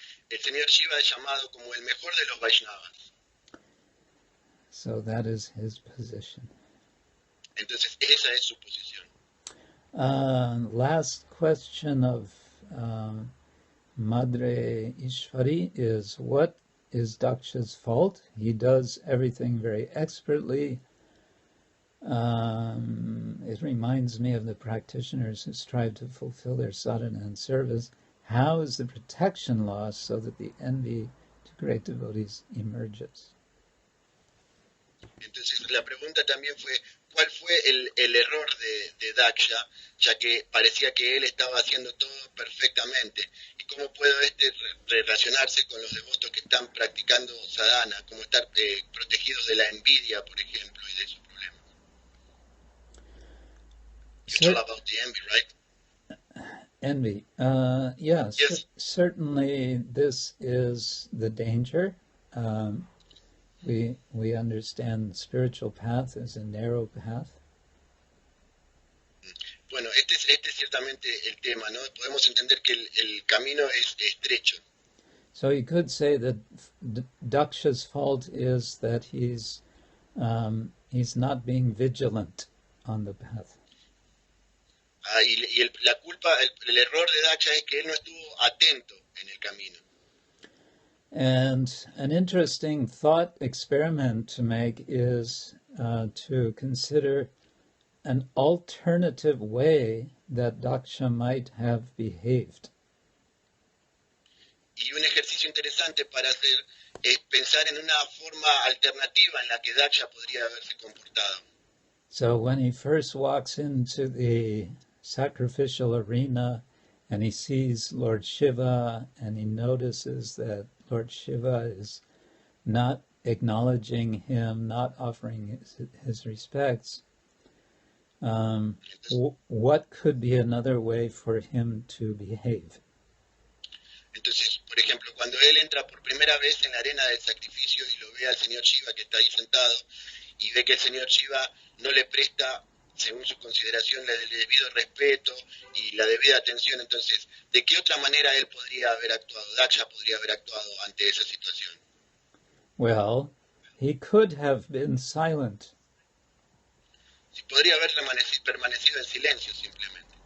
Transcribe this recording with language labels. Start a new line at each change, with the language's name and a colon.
Spanish: El Señor Shiva es llamado como el mejor de los Vaishnavas.
English: So that is his position.
Spanish: Entonces esa es su posición.
English: Last question of Madre Ishvari is, what is Daksha's fault? He does everything very expertly. It reminds me of the practitioners who strive to fulfill their sadhana and service. How is the protection lost so that the envy to great devotees emerges?
Spanish: Entonces la pregunta también fue, ¿cuál fue el error de Daksha, ya que parecía que él estaba haciendo todo perfectamente? ¿Y cómo puede relacionarse con los devotos que están practicando sadhana? ¿Cómo estar protegidos de la envidia, por ejemplo, y de esos problemas?
English: It's all about the envy, right? Envy. Yes. Certainly this is the danger. We understand the spiritual path is a narrow path.
Spanish: Bueno, este es ciertamente el tema, ¿no? Podemos entender que el camino es estrecho.
English: So you could say that Daksha's fault is that he's not being vigilant on the path.
Spanish: La culpa, el error de Daksha es que él no estuvo atento en el camino.
English: And an interesting thought experiment to make is to consider an alternative way that Daksha might have behaved.
Spanish: Y un ejercicio interesante para hacer es pensar en una forma alternativa en la que Daksha podría haberse comportado.
English: So when he first walks into the sacrificial arena and he sees Lord Shiva and he notices that Lord Shiva is not acknowledging him, not offering his respects, what could be another way for him to behave?
Spanish: Entonces, por ejemplo, cuando él entra por primera vez en la arena del sacrificio y lo ve al señor Shiva que está ahí sentado y ve que el señor Shiva no le presta, según su consideración, el debido respeto y la debida atención, entonces, ¿de qué otra manera él podría haber actuado, Daksha podría haber actuado ante esa situación?
English: Well, he could have been silent.
Spanish: Si podría haber permanecido en silencio simplemente.